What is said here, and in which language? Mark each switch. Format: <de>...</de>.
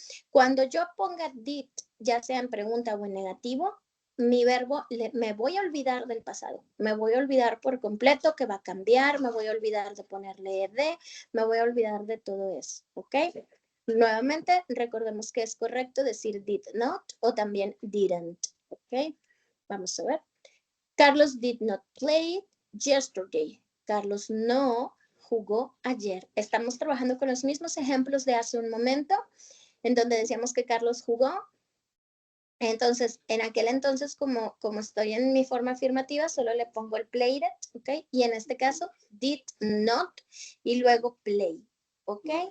<es>Cuando yo ponga did, ya sea en pregunta o en negativo, mi verbo, me voy a olvidar del pasado, me voy a olvidar por completo que va a cambiar, me voy a olvidar de ponerle ed, me voy a olvidar de todo eso, ¿ok? Nuevamente, recordemos que es correcto decir did not o también didn't, ¿ok? Vamos a ver.</es> <en>Carlos did not play yesterday.</en> <es>Carlos no jugó ayer. Estamos trabajando con los mismos ejemplos de hace un momento, en donde decíamos que Carlos jugó. Entonces, en aquel entonces, como estoy en mi forma afirmativa, solo le pongo el played it, ¿ok? Y en este caso, did not y luego play, ¿ok?</es>